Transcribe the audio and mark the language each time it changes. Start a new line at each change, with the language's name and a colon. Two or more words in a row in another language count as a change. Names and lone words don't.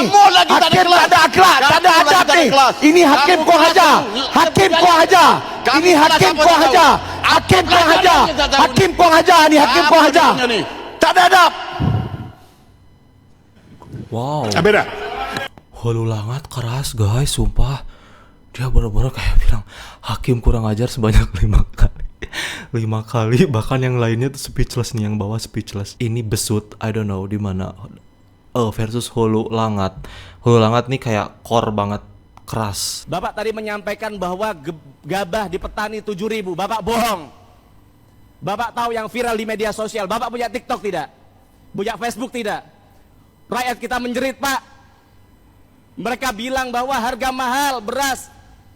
Malay: Hakim tak ada akhlak, tak ada adab ni. Ini hakim kau hajar. Hakim kau hajar. Ini hakim kau hajar. Hakim kau hajar. Hakim kau hajar ni, hakim kau hajar. Tak ada adab.
Indonesian: Wow. Beda. Hulu Langat keras guys, sumpah. Dia bener-bener kayak bilang hakim kurang ajar sebanyak 5 kali. 5 kali, bahkan yang lainnya tuh speechless nih, yang bawah speechless. Ini besut,
English: I don't know
Indonesian: di mana. Versus Hulu Langat. Hulu Langat nih kayak core banget, keras. Bapak tadi menyampaikan bahwa gabah di petani 7.000. Bapak bohong. Bapak tahu yang viral di media sosial. Bapak punya TikTok tidak? Punya Facebook tidak? Rakyat kita menjerit, Pak. Mereka bilang bahwa harga mahal beras.